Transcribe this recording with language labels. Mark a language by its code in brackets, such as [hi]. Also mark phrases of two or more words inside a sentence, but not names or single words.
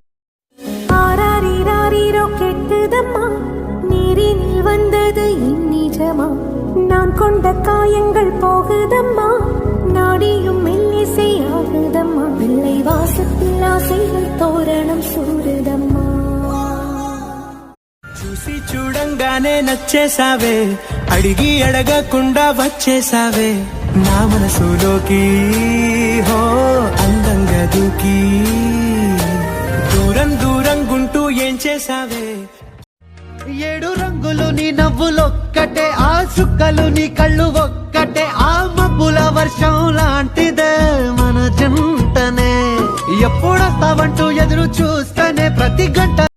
[ta] ஆராரீராரீரோ கெட்டுதம்மா நீரினில் வந்தது இந்நிஜமா நான் கொண்ட காயங்கள் போகுதம்மா நாடியும் மெல்லிசை ஆகுதம்மா பிள்ளை வாசத்தில் ஆசைகள் தோரணம் சூடுதம்மா [te] చూసి చూడంగానే నచ్చేసావే అడిగి అడగకుండా వచ్చేసావే నా మనసులోకి హో అందంగా దూకి దూరం దూరం గుంటూ ఏం చేసావే ఏడు రంగులు నీ నవ్వులొక్కటే ఆ చుక్కలు నీ కళ్ళు ఒక్కటే ఆ మబ్బుల వర్షం లాంటిదే మన జంటనే ఎప్పుడొస్తావంటూ ఎదురు చూస్తేనే ప్రతి గంట